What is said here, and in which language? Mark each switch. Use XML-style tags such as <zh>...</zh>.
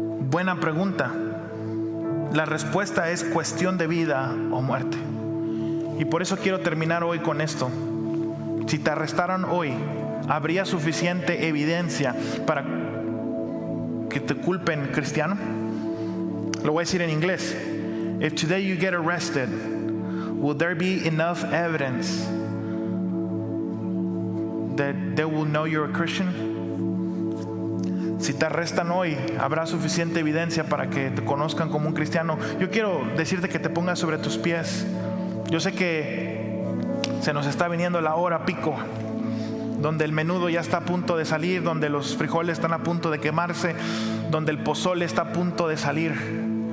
<es>Buena pregunta. La respuesta es cuestión de vida o muerte. Y por eso quiero terminar hoy con esto. Si te arrestaran hoy, ¿habría suficiente evidencia para que te culpen cristiano? Lo voy a decir en inglés.</es> <en>If today you get arrested, will there be enough evidence that they will know you're a Christian?</en> <es>Si te arrestan hoy, ¿habrá suficiente evidencia para que te conozcan como un cristiano? Yo quiero decirte que te pongas sobre tus pies. Yo sé que se nos está viniendo la hora pico, donde el menudo ya está a punto de salir, donde los frijoles están a punto de quemarse, donde el pozole está a punto de salir.</es>